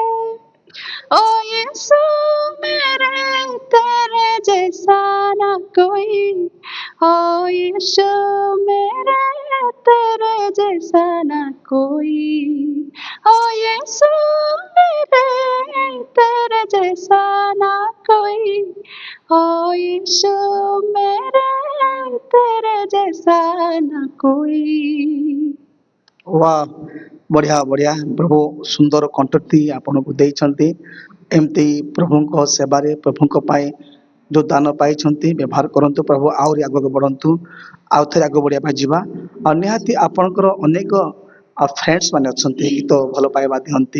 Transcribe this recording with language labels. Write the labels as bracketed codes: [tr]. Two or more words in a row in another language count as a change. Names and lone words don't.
[hi] ओ यीशु मेरे, तेरे जैसा ना कोई, ओ यीशु मेरे, तेरे जैसा ना कोई, ओ यीशु मेरे, तेरे जैसा ना कोई, ओ यीशु मेरे, तेरे जैसा ना कोई। वाह, [or] ବଢିଆ ବଢିଆ। ପ୍ରଭୁ ସୁନ୍ଦର କଣ୍ଠଟି ଆପଣଙ୍କୁ ଦେଇଛନ୍ତି। ଏମିତି ପ୍ରଭୁଙ୍କ ସେବାରେ, ପ୍ରଭୁଙ୍କ ପାଇଁ ଯୋଉ ଦାନ ପାଇଛନ୍ତି ବ୍ୟବହାର କରନ୍ତୁ। ପ୍ରଭୁ ଆହୁରି ଆଗକୁ ବଢନ୍ତୁ, ଆଉ ଥରେ ଆଗକୁ ବଢିବା ପାଇଁ ଯିବା। ଆଉ ନିହାତି ଆପଣଙ୍କର ଅନେକ ଫ୍ରେଣ୍ଡସ୍ ମାନେ ଅଛନ୍ତି, ଗୀତ ଭଲ ପାଇବା ଦିଅନ୍ତି।